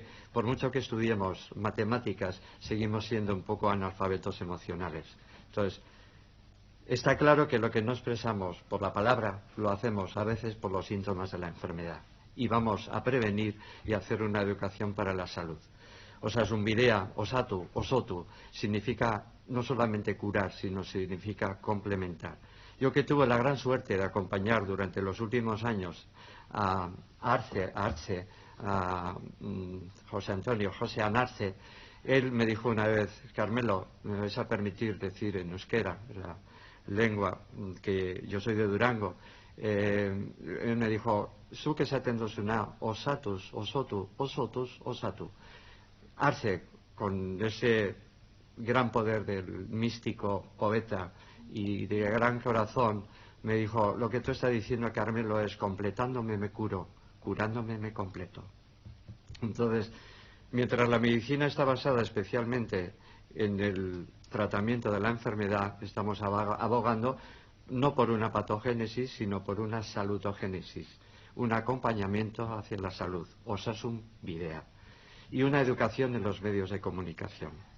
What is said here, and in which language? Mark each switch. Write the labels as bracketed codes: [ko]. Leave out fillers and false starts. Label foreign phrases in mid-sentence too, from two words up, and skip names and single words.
[es] Por mucho que estudiemos matemáticas, seguimos siendo un poco analfabetos emocionales. Entonces, está claro que lo que no expresamos por la palabra lo hacemos a veces por los síntomas de la enfermedad y vamos a prevenir y hacer una educación para la salud. [eu] Osasunbidea, osatu, osotu, [es] significa no solamente curar, sino significa complementar. Yo que tuve la gran suerte de acompañar durante los últimos años a José Anarce, él me dijo una vez: Carmelo, me vais a permitir decir en euskera, la lengua que yo soy de Durango, él me dijo: [eu] zuk esaten duzuna, osatus, osotu, osotus, osatu. [es] Arce, con ese gran poder del místico poeta y de gran corazón, me dijo: lo que tú estás diciendo, Carmelo, es completándome me curo, curándome me completo. Entonces, mientras la medicina está basada especialmente en el tratamiento de la enfermedad, estamos abogando no por una patogénesis, sino por una salutogénesis, un acompañamiento hacia la salud, osasunbidea, y una educación en los medios de comunicación.